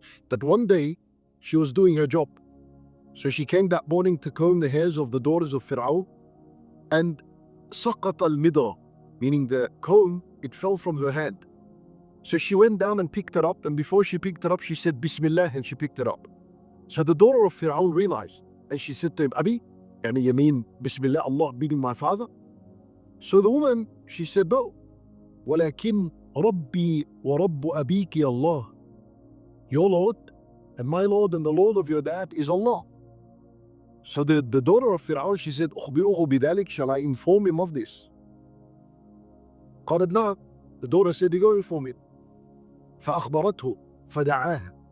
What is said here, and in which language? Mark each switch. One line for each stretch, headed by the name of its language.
English: That one day she was doing her job. So she came that morning to comb the hairs of the daughters of Fir'aun, and
Arabic: سقط المدى,
English: meaning the comb, it fell from her hand. So she went down and picked it up, and before she picked it up, she said Bismillah, and she picked it up. So the daughter of Fir'aun realized, and she said to him, Abi, you mean Bismillah, Allah being my father? So the woman, she said, no.
Arabic: ولكن ربي ورب أبيك Allah.
English: Your Lord and my Lord and the Lord of your dad is Allah. So the daughter of Fir'aun, she said,
Arabic: أخبره بذلك,
English: shall I inform him of this?
Arabic: قالت نعم.
English: The daughter said, go inform him.
Arabic: فأخبرته فدعاها.